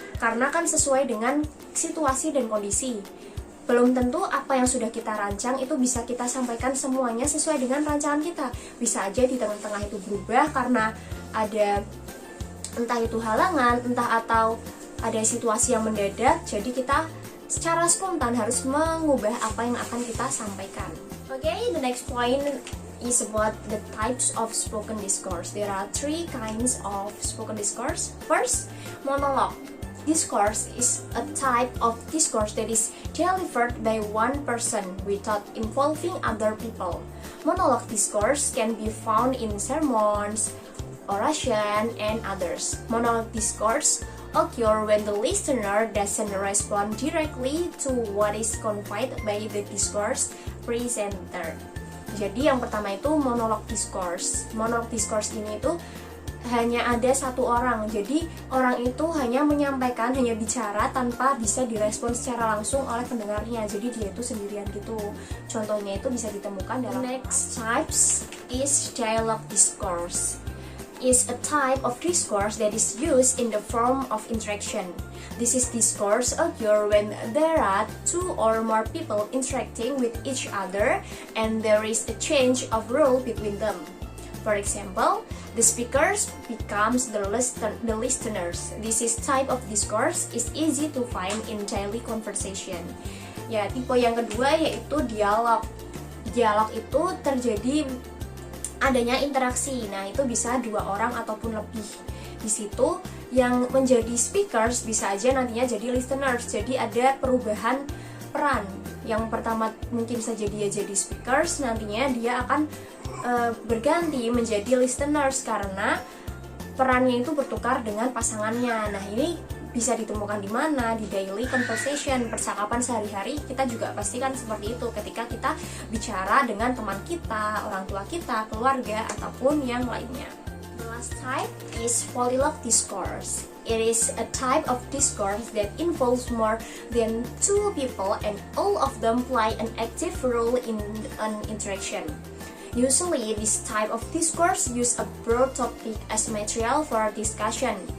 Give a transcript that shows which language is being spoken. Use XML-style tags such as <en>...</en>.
<id>Karena kan sesuai dengan situasi dan kondisi. Belum tentu apa yang sudah kita rancang itu bisa kita sampaikan semuanya sesuai dengan rancangan kita. Bisa aja di tengah-tengah itu berubah karena ada entah itu halangan, entah atau ada situasi yang mendadak, jadi kita secara spontan harus mengubah apa yang akan kita sampaikan.</id> <en>Okay, the next point is about the types of spoken discourse. There are 3 kinds of spoken discourse. First, monologue. Discourse is a type of discourse that is delivered by one person without involving other people. Monologue discourse can be found in sermons, oration, and others. Monologue discourse occur when the listener doesn't respond directly to what is conveyed by the discourse presenter.</en> <id>Jadi yang pertama itu monologue discourse. Monologue discourse ini itu hanya ada satu orang, jadi orang itu hanya menyampaikan, hanya bicara tanpa bisa direspon secara langsung oleh pendengarnya. Jadi dia itu sendirian gitu. Contohnya itu bisa ditemukan dalam</id> <en>next types is dialogue discourse. Is a type of discourse that is used in the form of interaction. This is discourse occur when there are 2 or more people interacting with each other and there is a change of role between them. For example, the speakers becomes the listeners. This is type of discourse is easy to find in daily conversation.</en> <id>Ya, tipe yang kedua yaitu dialog. Dialog itu terjadi adanya interaksi. Nah, itu bisa 2 orang ataupun lebih. Di situ yang menjadi speakers bisa aja nantinya jadi listeners. Jadi ada perubahan peran. Yang pertama mungkin saja dia jadi speakers, nantinya dia akan berganti menjadi listeners karena perannya itu bertukar dengan pasangannya. Nah, ini bisa ditemukan di mana? Di daily conversation, percakapan sehari-hari. Kita juga pastikan seperti itu ketika kita bicara dengan teman kita, orang tua kita, keluarga, ataupun yang lainnya.</id> <en>The last type is polylogue discourse. It is a type of discourse that involves more than 2 people and all of them play an active role in an interaction. Usually, this type of discourse use a broad topic as material for discussion.</en>